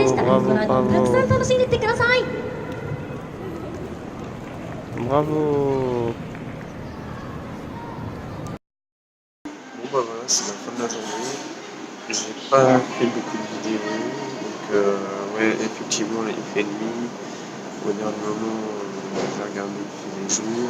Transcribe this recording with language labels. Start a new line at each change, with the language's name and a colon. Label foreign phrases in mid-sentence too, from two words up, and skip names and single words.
French: Bravo,
Japanese: この後もたくさん楽しんでってください。
French: Bravo. Bon bah voilà, c'est la fin de la journée. J'ai pas fait beaucoup de vidéos, donc ouais, effectivement là il fait nuit. Au dernier moment, j'ai regardé il fait les jours.